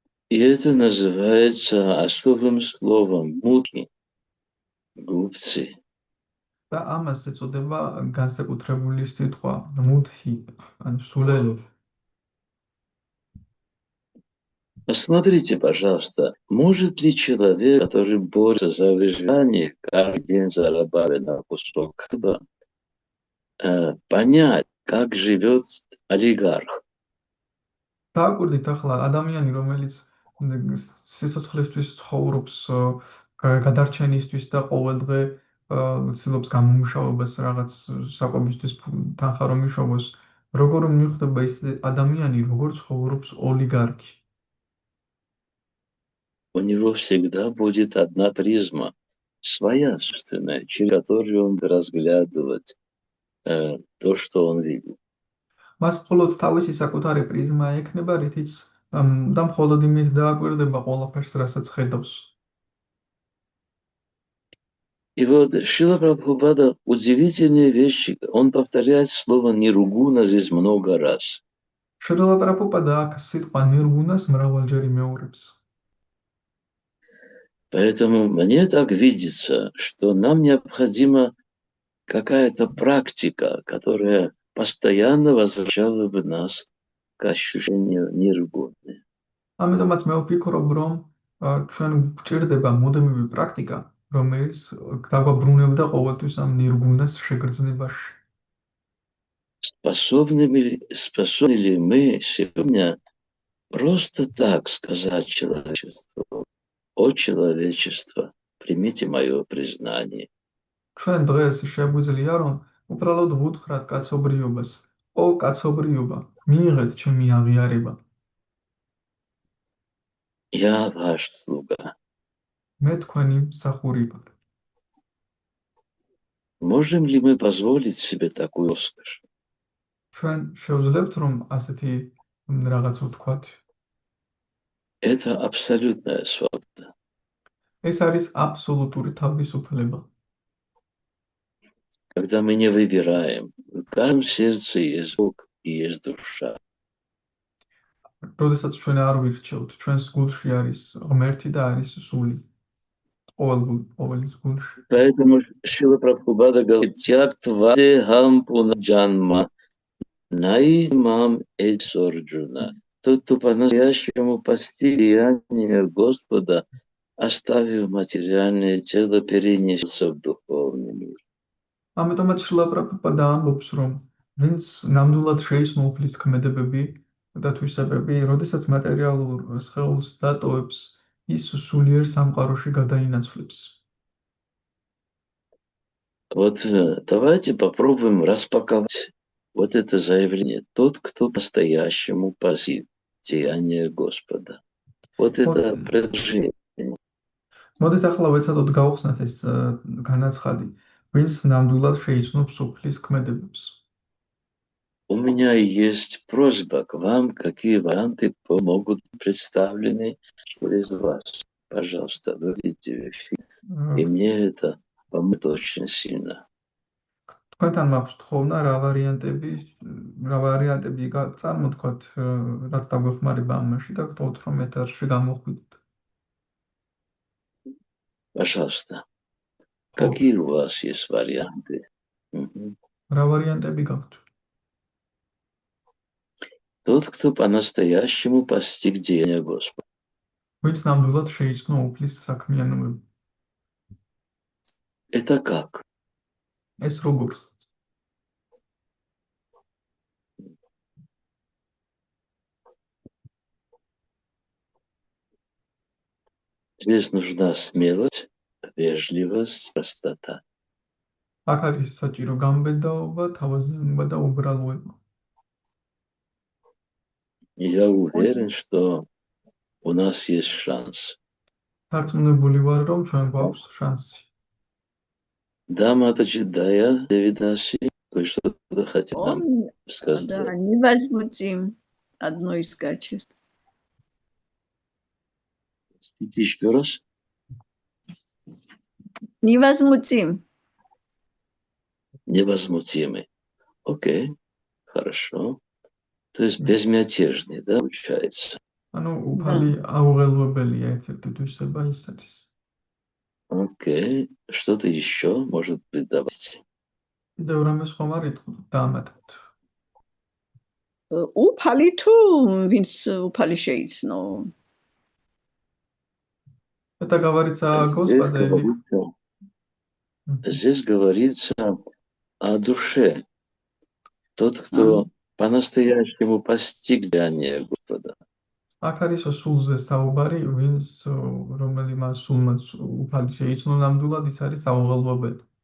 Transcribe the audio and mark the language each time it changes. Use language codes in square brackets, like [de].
[ru] И это называется особым словом муки, глупцы. [ka] და ამას ეწოდება განსაკუთრებული სიტყვა მუდჰი, ან სულელი. [ru] Посмотрите, пожалуйста, может ли человек, который борется за выживание, каждый день зарабатывая на кусок хлеба, понять, как живет олигарх? [ka] დააკვირდით ახლა ადამიანი, რომელიც სიცოცხლისთვის ცხოვრობს გადარჩენისთვის და ყოველდღე ცდილობს გამომუშავებას რაღაც საკვებისთვის თანხა რომ იშოვოს, როგორ მიხვდება ის ადამიანი, როგორ ცხოვრობს олигархи? [ru] У него всегда будет одна призма, своя собственная, через которую он будет разглядывать то, что он видит. [ka] მას მხოლოდ თავისი საკუთარი პრიზმა ექნება, რითიც და მხოლოდ იმის დააკვირდება ყველაფერს, რასაც ხედავს. [ru] И вот Шрила Прабхупада удивительные вещи. Он повторяет слово «ниргуна» здесь много раз. [ka] შრილა პრაბჰუპადა აქ სიტყვა ნირგუნას მრავალჯერ იმეორებს. [ru] Поэтому мне так видится, что нам необходима какая-то практика, которая постоянно возвращала бы нас к ощущению ниргуны. [ka] ამიტომაც მე ვფიქრობ, რომ ჩვენ გვჭირდება მუდმივი პრაქტიკა, რომელიც დაგვაბრუნებდა ყოველთვის ამ ნირგუნას შეგრძნებაში. [ru] Способны ли мы сегодня просто так сказать человечеству: «О человечество, примите мое признание»? [ka] ჩვენ დღეს შეგვიძლია რომ უბრალოდ ვუთხრათ კაცობრიობას: "ო კაცობრიობა, მიიღეთ ჩემი აღიარება. [ru] Я ваш слуга. [ka] მე თქვენი მსახური ვარ." [ru] Можем ли мы позволить себе такую роскошь? [ka] ჩვენ შევძლებთ რომ ასეთი რაღაც ვთქვათ. [ru] Это абсолютная свобода. [ka] ეს არის აბსოლუტური თავისუფლება. [ru] Когда мы не выбираем, в каждом сердце есть Бог и есть душа. [ka] როდესაც ჩვენ არ ვირჩევთ, ჩვენს გულში არის ღმერთი და არის სული. ყოველის გულში. [ru] Поэтому Шрила Прабхупада говорит: [sa] «Тьяктваде хам пунаджанма наидмам эйсорджуна». [ru] Тот, кто по-настоящему постиг деяния Господа, оставив материальное тело, перенесется в духовный мир. [ka] ამიტომაც შრილა პრაბჰუპადა ამბობს, რომ ვინც ნამდვილად შეიცნო უფლის ქმედებები და თვისებები, როდესაც მატერიალურ სხეულს დატოვებს, ის სულიერ სამყაროში გადაინაცვლებს. [ru] Вот давайте попробуем распаковать вот это заявление. Тот, кто по-настоящему постиг деяния Господа. Вот это предложение. [ka] მოდით ახლა ვეცადოთ გავხსნათ ეს განაცხადი, ვინც ნამდვილად შეიცნობს უფლის ქმედებებს. [ru] У меня есть просьба к вам, какие варианты могут быть представлены через вас. Пожалуйста, выйдите в эфир. И мне это поможет очень сильно. [ka] თქვენთან მაქვს თხოვნა, რა ვარიანტები წარმოთქვათ, რაც დაგვეხმარება ამაში და გთხოვთ, რომ ეთერში გამოხვიდეთ. [ru] Пожалуйста. Какие у вас есть варианты? [ka] რა ვარიანტები გაქვთ? [ru] Тот, кто по-настоящему постиг деяния Господа. [ka] ვინც ნამდვილად შეიცნო უფლის საქმიანობები. [ru] Это как? [ka] ეს როგორც? [ru] Здесь нужна смелость, вежливость, простота. [ka] აქ არის საჭირო გამბედაობა, თავაზიანობა და უბრალოება. [ru] Я уверен, что у нас есть шанс. [ka] დარწმუნებული вар, რომ ჩვენ გვაქვს შანსი. [ru] Да, Матаджи, да, я Девидаси, кое-что хотел нам сказать. Да, не возьмутим одно из качеств. Простите еще раз. Невозмутим. Невозмутимый. Окей, хорошо. То есть безмятежный, да, получается? [ka] ანუ უფალი აუღელვებელია ერთ-ერთი თვისება ის არის. [ru] Окей. Что-то еще, может быть, добавить? [ka] კიდევ რამე სხვა მარიტყვით დაამატებთ. უფალი თუ ვინც უფალი შეიცნო? [ru] Это говорится о Господе или... Здесь говорится о душе. Тот, кто по-настоящему постиг влияние Господа. [ka] აქ არის სულზე საუბარი, ვინც რომელი მას სულმაც უფალი შეიცნო ნამდვილად, ის არის აუღელვებელი.